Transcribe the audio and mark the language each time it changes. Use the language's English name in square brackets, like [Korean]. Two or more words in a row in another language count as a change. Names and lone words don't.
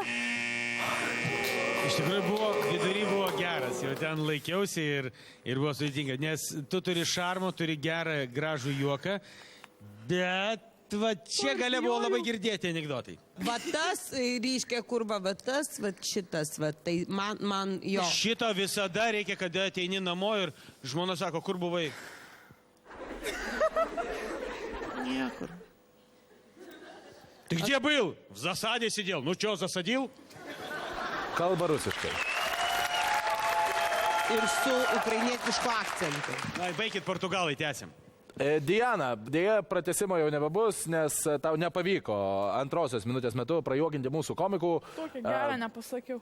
[Lithuanian] Iš tikrųjų vidury buvo geras, jau ten laikiausi ir buvo sudėtinga, nes tu turi šarmo, turi gerą, gražų juoką, bet va čia galia buvo labai girdėti anekdotai. Va tas ryškia kurva, va tas, va šitas, va tai man jo. Šito visada reikia, kada ateini namo ir žmona sako, kur buvai? Niekur. [Russian] Ты где был? В засаде сидел. Ну что, засадил? [Lithuanian] kalba rusiškai. Ir su ukrainietišku akcentu. Na, baikit portugalai, tęsim. Diana, dėja pratęsimo jau nebebus, nes tau nepavyko antrosios minutės metu prajuokinti mūsų komikų. Tokia gera, nepasakiau.